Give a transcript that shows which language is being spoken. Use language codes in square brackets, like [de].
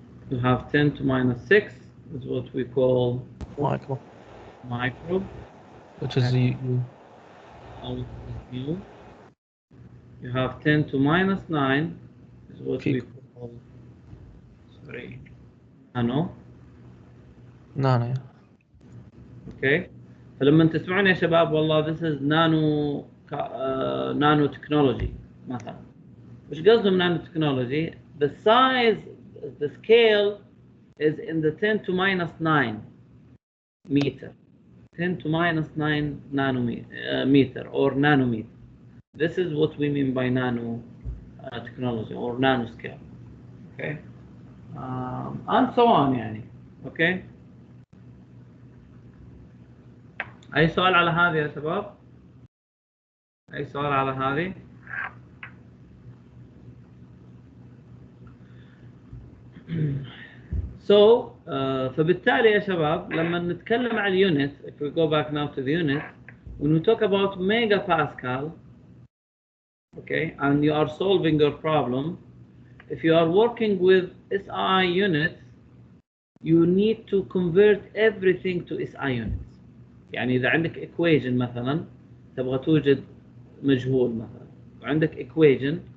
[en] You have 10 to minus 6 is what we call Micro. micro. Which is U. U. You have 10 to minus 9 is what we call nano. Nano. Okay. [ar] فلما تسمعون يا شباب والله [en] this is nano technology [ar] مثلا. [en] وش قصدهم nano technology? The size, the scale is in the 10 to minus 9 meter. 10 to minus 9 nanometer or nanometer. This is what we mean by nano technology or nanoscale. Okay. And so on يعني. Okay. [ar] أي سؤال على هذه يا شباب؟ أي سؤال على هذه؟ [en] So [ar] فبالتالي يا شباب لما نتكلم عن اليونت, [en] if we go back now to the unit, when we talk about megapascal, okay, and you are solving your problem, if you are working with SI units, you need to convert everything to SI units. [ar] يعني إذا عندك equation مثلا تبغى توجد مجهول مثلا وعندك equation